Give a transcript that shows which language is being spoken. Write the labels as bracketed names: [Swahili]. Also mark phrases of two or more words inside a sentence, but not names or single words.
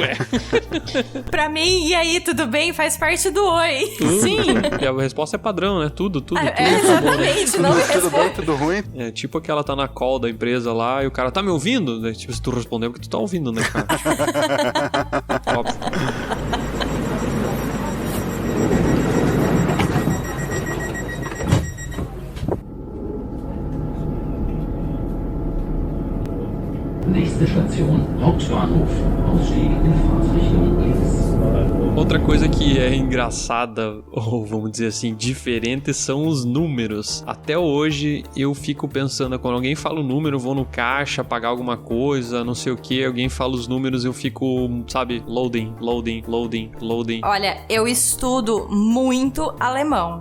[Portuguese] Pra mim, e aí, tudo bem? Faz parte do oi. Tudo. Sim. E a resposta é padrão, né? Tudo. Exatamente. Não me Tudo responde. bem, tudo ruim? É tipo que ela tá na call da empresa lá e o cara tá me ouvindo? Daí, tipo, se tu responder, porque tu tá ouvindo, né, cara? Óbvio. [German] Nächste Station, Hauptbahnhof. Ausstieg in Fahrtrichtung links. [Portuguese] Outra coisa que é engraçada, ou vamos dizer assim, diferente, são os números. Até hoje eu fico pensando, quando alguém fala o número, eu vou no caixa pagar alguma coisa, não sei o que, alguém fala os números, eu fico, sabe, loading. Olha, eu estudo muito alemão.